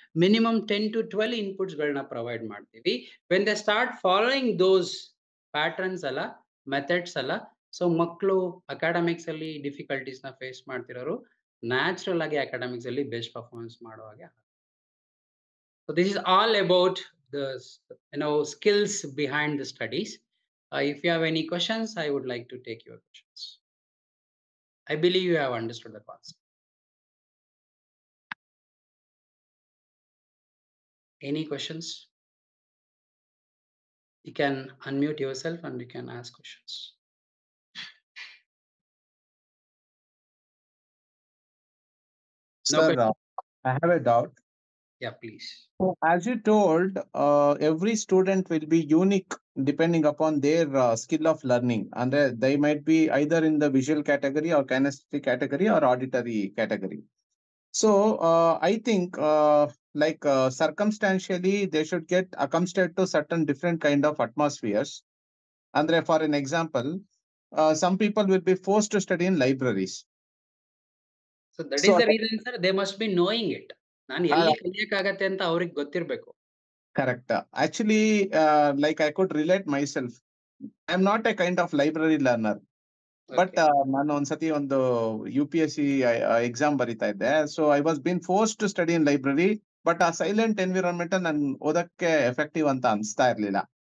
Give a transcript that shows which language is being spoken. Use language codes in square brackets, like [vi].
[kn] Minimum 10 to 12 inputs ಗಳನ್ನ provide ಮಾಡ್ತೀವಿ. [en] when they start following those patterns [kn] ಅಲ್ಲ, methods ಅಲ್ಲ, ಸೊ ಮಕ್ಕಳು ಅಕಾಡೆಮಿಕ್ಸ್ ಅಲ್ಲಿ ಡಿಫಿಕಲ್ಟೀಸ್ ನ ಫೇಸ್ ಮಾಡ್ತಿರೋರು ನ್ಯಾಚುರಲ್ ಆಗಿ ಅಕಾಡೆಮಿಕ್ಸ್ ಅಲ್ಲಿ ಬೆಸ್ಟ್ ಪರ್ಫಾರ್ಮೆನ್ಸ್ ಮಾಡೋ ಹಾಗೆ. [en] So this is all about the skills behind the studies. If you have any questions, I would like to take your questions. I believe you have understood the concept. Any questions? You can unmute yourself and you can ask questions. No Sir, question? I have a doubt. Yeah, please. So, as you told, every student will be unique depending upon their skill of learning, and they might be either in the visual category or kinesthetic category or auditory category. So, I think circumstantially they should get accustomed to certain different kind of atmospheres. And for an example, some people will be forced to study in libraries. So that is the reason, sir. They must be knowing it. [kn] ನಾನು ಎಲ್ಲಿ ಕಲಿಯಕ್ಕಾಗತ್ತೆ ಅಂತ ಅವ್ರಿಗೆ ಗೊತ್ತಿರಬೇಕು. [en] Correct. Actually, like I could relate myself. I'm not a kind of library learner. [kn] But ನಾನು ಒಂದ್ಸತಿ ಒಂದು UPSC exam ಬರೀತಾ ಇದ್ದೆ. [en] So I was been forced to study in library. But [kn] ಆ ಸೈಲೆಂಟ್ ಎನ್ವಿರಾನ್ಮೆಂಟ್ ನನ್ ಓದಕ್ಕೆ ಎಫೆಕ್ಟಿವ್ ಅಂತ ಅನ್ಸ್ತಾ ಇರ್ಲಿಲ್ಲ.